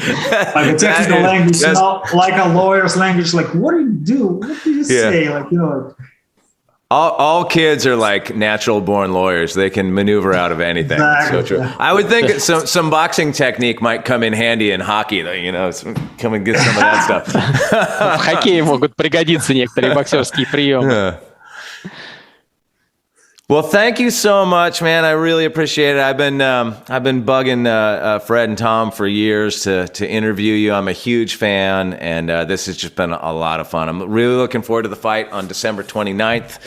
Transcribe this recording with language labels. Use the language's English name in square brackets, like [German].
[English] Like a technical language, not like a lawyer's language. Like, what do you do? What do you say? All kids are like natural born lawyers. They can maneuver out of anything. Exactly. So true. I would think that some boxing technique might come in handy in hockey, though, come and get some of that stuff. [Russian] В хоккее могут пригодиться некоторые боксерские приемы. [English] Well, thank you so much, man. I really appreciate it. I've been bugging Fred and Tom for years to interview you. I'm a huge fan, and this has just been a lot of fun. I'm really looking forward to the fight on December 29th.